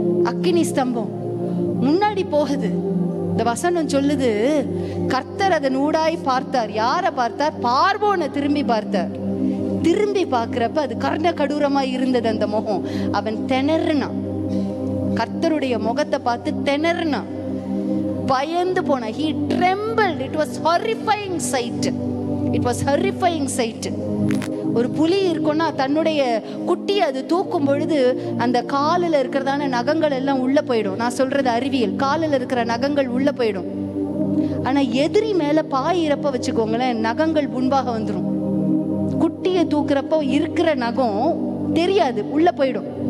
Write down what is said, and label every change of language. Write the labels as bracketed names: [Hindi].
[Tamil] அக்கினி ஸ்தம்பம் முன்னாடி போகுது. இந்த வசனம் சொல்லுது, கர்த்தர் அதன் ஊடாய் பார்த்தார். யாரை பார்த்தார்? பார்வோனை திரும்பி பார்த்தார். திரும்பி பார்க்கிறப்ப அது கர்ண கடூரமா இருந்தது அந்த முகம். அவன் திணறினான், கர்த்தருடைய முகத்தை பார்த்து திணறினான், பயந்து போனான். [English] He trembled. It was horrifying sight. It was horrifying sight. [Tamil] ஒரு புலி இருக்குன்னா தன்னுடைய குட்டி அது தூக்கும் பொழுது அந்த காலில் இருக்கிறதான நகங்கள் எல்லாம் உள்ள போயிடும். நான் சொல்றது அறிவியல். காலில் இருக்கிற நகங்கள் உள்ள போயிடும். ஆனா எதிரி மேல பாய் இறப்ப வச்சுக்கோங்களேன், நகங்கள் முன்பாக வந்துடும். குட்டியை தூக்குறப்போ இருக்கிற நகம் தெரியாது, உள்ள போயிடும்.